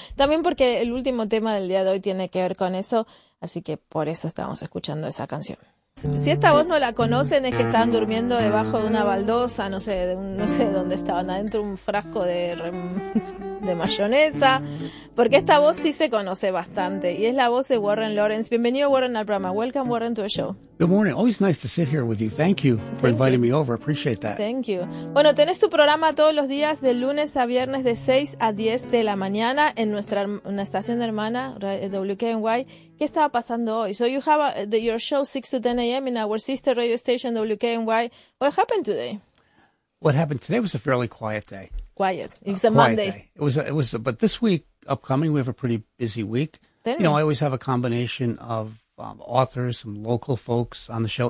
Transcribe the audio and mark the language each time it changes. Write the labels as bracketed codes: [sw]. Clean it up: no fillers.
[es] También porque el último tema del día de hoy tiene que ver con eso, así que por eso estamos escuchando esa canción. Si esta voz no la conocen, es que estaban durmiendo debajo de una baldosa, no sé dónde estaban, adentro un frasco de mayonesa, porque esta voz sí se conoce bastante, y es la voz de Warren Lawrence. Bienvenido, Warren, al programa. [en] Welcome, Warren, to the show. Good morning. Always nice to sit here with you. Thank you for inviting me over. Appreciate that. Thank you. [es] Bueno, tenés tu programa todos los días, de lunes a viernes, de 6 a 10 de la mañana, en una estación hermana, WKNY. ¿Qué estaba pasando hoy? [en] So you have your show 6 to 10 a.m. in our sister radio station, WKNY. What happened today? What happened today was a fairly quiet day. Quiet. It was a Monday. But this week upcoming, we have a pretty busy week. You know, I always have a combination of authors, some local folks on the show.